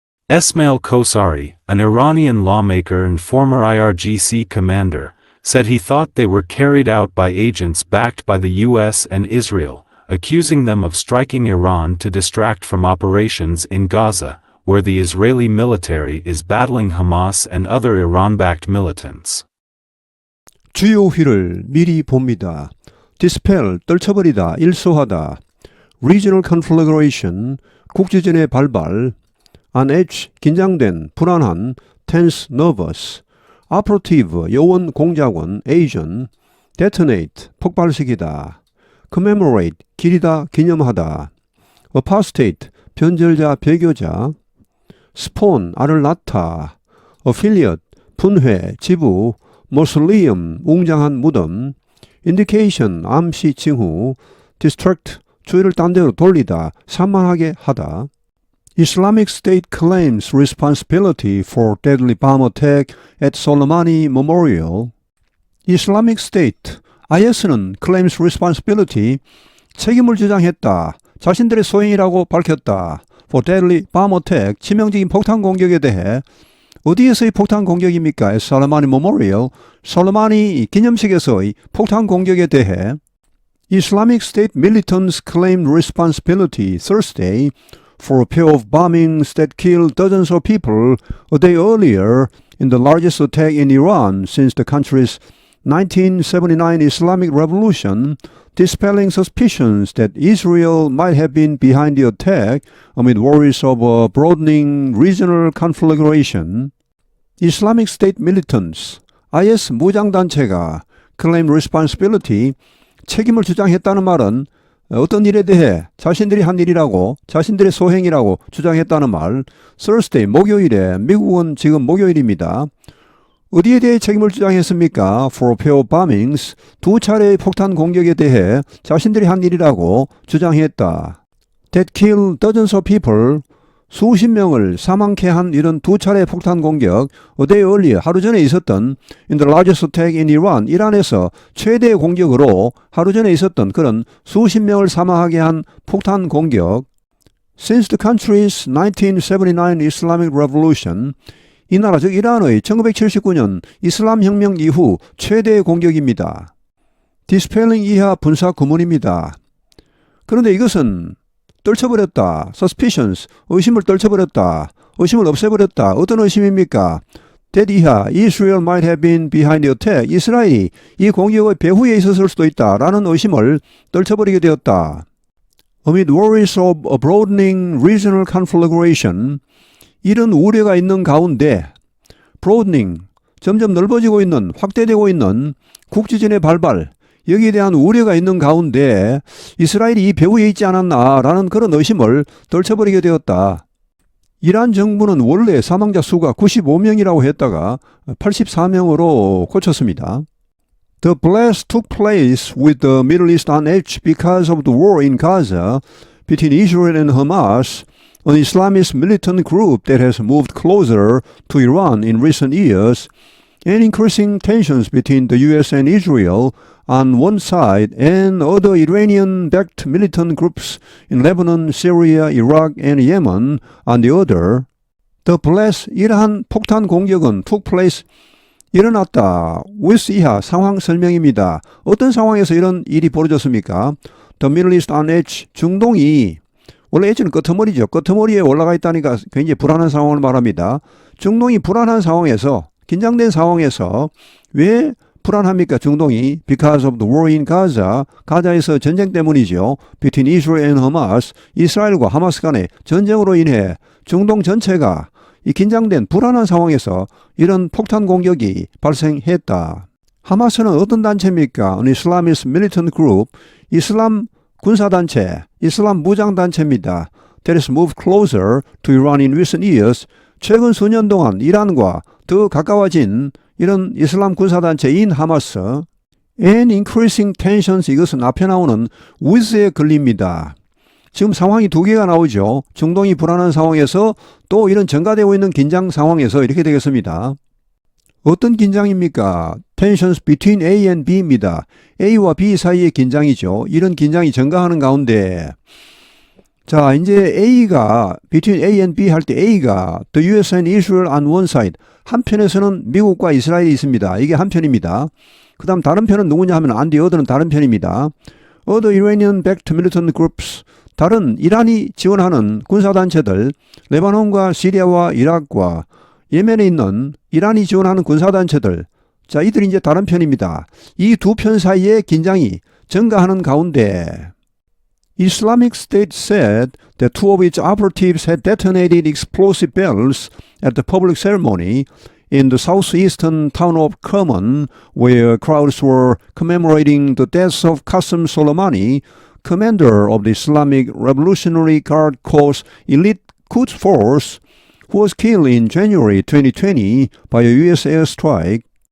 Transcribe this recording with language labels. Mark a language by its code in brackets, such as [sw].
[en] Esmail Kosari, an Iranian lawmaker and former IRGC commander, said he thought they were carried out by agents backed by the U.S. and Israel, accusing them of striking Iran to distract from operations in Gaza, where the Israeli military is battling Hamas and other Iran-backed militants. [ko] 주요 휘를 미리 봅니다. Dispel, 떨쳐버리다, 일소하다. [en] Regional conflagration, [ko] 국지전의 발발. [en] On edge, [ko] 긴장된, 불안한. [en] Tense, nervous. [ko] Operative, 요원, 공작원, agent. Detonate, 폭발시키다. Commemorate, 기리다, 기념하다. Apostate, 변절자, 배교자. Spawn, 알을 낳다. Affiliate, 분회, 지부. Mausoleum, 웅장한 무덤. Indication, 암시, 징후. Distract, 주의를 딴 데로 돌리다, 산만하게 하다. [en] Islamic State claims responsibility for deadly bomb attack at Soleimani Memorial. [ko] Islamic State, IS는 [en] claims responsibility, [ko] 책임을 주장했다, 자신들의 소행이라고 밝혔다. [en] For deadly bomb attack, [ko] 치명적인 폭탄 공격에 대해. 어디에서의 폭탄 공격입니까? [en] At Soleimani Memorial, [ko] 솔레마니 기념식에서의 폭탄 공격에 대해. [en] Islamic State militants claimed responsibility Thursday for a pair of bombings that killed dozens of people a day earlier in the largest attack in Iran since the country's 1979 Islamic Revolution, dispelling suspicions that Israel might have been behind the attack amid worries of a broadening regional conflagration. Islamic State militants, [ko] IS 무장단체가 [en] claim responsibility, [ko] 책임을 주장했다는 말은 어떤 일에 대해 자신들이 한 일이라고, 자신들의 소행이라고 주장했다는 말. Thursday, 목요일에, 미국은 지금 목요일입니다. 어디에 대해 책임을 주장했습니까? [en] For a pair of bombings, [ko] 두 차례의 폭탄 공격에 대해 자신들이 한 일이라고 주장했다. [en] That killed dozens of people, [ko] 수십 명을 사망케 한 이런 두 차례 폭탄 공격, [en] a day earlier, [ko] 하루 전에 있었던 [en] in the largest attack in Iran, [ko] 이란에서 최대 공격으로 하루 전에 있었던 그런 수십 명을 사망하게 한 폭탄 공격, [en] since the country's 1979 Islamic Revolution, [ko] 이 나라 즉 이란의 1979년 이슬람 혁명 이후 최대 공격입니다. 디스펠링 이하 분사 구문입니다. 그런데 이것은 떨쳐버렸다. suspicions, 의심을 떨쳐버렸다. 의심을 없애버렸다. 어떤 의심입니까? [en] that 이하, Israel might have been behind the attack. [ko] 이스라엘이 이 공격의 배후에 있었을 수도 있다. 라는 의심을 떨쳐버리게 되었다. [en] Amid worries of a broadening regional conflagration, [ko] 이런 우려가 있는 가운데 broadening, 점점 넓어지고 있는, 확대되고 있는 국지전의 발발, 여기에 대한 우려가 있는 가운데 이스라엘이 이 배후에 있지 않았나라는 그런 의심을 떨쳐버리게 되었다. 이란 정부는 원래 사망자 수가 95명이라고 했다가 84명으로 고쳤습니다. [en] The blast took place with the Middle East on edge because of the war in Gaza between Israel and Hamas, an Islamist militant group that has moved closer to Iran in recent years, and increasing tensions between the US and Israel on one side and other Iranian-backed militant groups in Lebanon, Syria, Iraq, and Yemen on the other. The blast, [ko] 이러한 폭탄 공격은 [en] took place, [ko] 일어났다. with 이하 상황 설명입니다. 어떤 상황에서 이런 일이 벌어졌습니까? [en] The Middle East on edge, [ko] 중동이 원래 edge는 끄트머리죠. 끄트머리에 올라가 있다니까 굉장히 불안한 상황을 말합니다. 중동이 불안한 상황에서, 긴장된 상황에서 왜 불안합니까? 중동이 [en] because of the war in Gaza, [ko] 가자에서 전쟁 때문이죠. [en] between Israel and Hamas, [ko] 이스라엘과 하마스 간의 전쟁으로 인해 중동 전체가 이 긴장된 불안한 상황에서 이런 폭탄 공격이 발생했다. 하마스는 어떤 단체입니까? [en] An Islamist militant group, [ko] 이슬람 군사단체, 이슬람 무장단체입니다. [en] That has moved closer to Iran in recent years, [ko] 최근 수년 동안 이란과 더 가까워진 이런 이슬람 군사단체인 하마스. [en] And increasing tensions, [ko] 이것은 앞에 나오는 with에 걸립니다. 지금 상황이 두 개가 나오죠. 중동이 불안한 상황에서 또 이런 증가되고 있는 긴장 상황에서 이렇게 되겠습니다. 어떤 긴장입니까? [en] Tensions between A and B입니다. [ko] A와 B 사이의 긴장이죠. 이런 긴장이 증가하는 가운데 자, 이제 A가 [en] between A and B [ko] 할 때 A가 [en] the US and Israel on one side, [ko] 한편에서는 미국과 이스라엘이 있습니다. 이게 한편입니다. 그 다음 다른 편은 누구냐 하면 [en] on the other [ko] 는 다른 편입니다. [en] Other Iranian-backed militant groups, [ko] 다른 이란이 지원하는 군사단체들, 레바논과 시리아와 이라크와 예멘에 있는 이란이 지원하는 군사단체들, 자, 이들이 이제 다른 편입니다. 이 두 편 사이에 긴장이 증가하는 가운데 [en] Islamic State said that two of its operatives had detonated explosive bells at the public ceremony in the southeastern town of Kerman, where crowds were commemorating the death of Qasem Soleimani, commander of the Islamic Revolutionary Guard Corps elite Quds Force, who was killed in January 2020 by a U.S. airstrike.